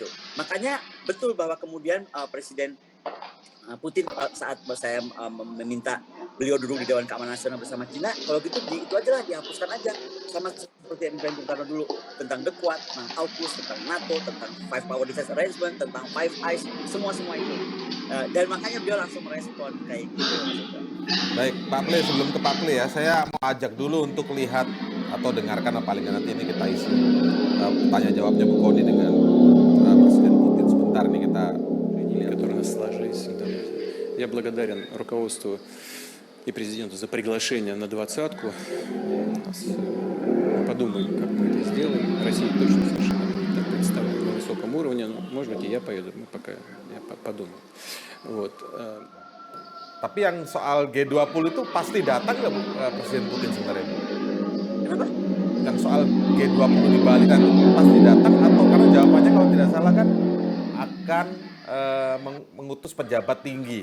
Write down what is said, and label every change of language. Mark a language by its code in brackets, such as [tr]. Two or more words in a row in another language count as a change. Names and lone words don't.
[id] Makanya betul bahwa kemudian Presiden Putin saat saya meminta beliau duduk di Dewan Keamanan Nasional bersama Cina, kalau gitu itu aja lah, dihapuskan aja sama seperti yang Bung Karno dulu tentang The Quad, tentang AUKUS, tentang NATO, tentang Five Power Defense Arrangement, tentang Five Eyes, semua itu. Dan makanya beliau langsung merespon kayak gitu. Baik, Pak Ple, sebelum ke Pak Ple ya, saya mau ajak dulu untuk lihat atau dengarkan apa paling nanti ini kita isi tanya jawabnya Bu Koni dengan Presiden Putin sebentar nih kita lihat. [ru] Которые у нас сложились. Я благодарен руководству и президенту за приглашение на 20-ку. Подумаем, как мы это сделаем. Россия точно совершенно будет так представлена на высоком уровне. Но, может быть, и я поеду. Я подумаю. Вот. [id] Tapi yang soal G20 itu pasti datang nggak Bu Presiden Putin sebenarnya Bu? Kenapa? Yang soal G20 di Bali kan pasti datang atau karena jawabannya kalau tidak salah kan akan mengutus pejabat tinggi.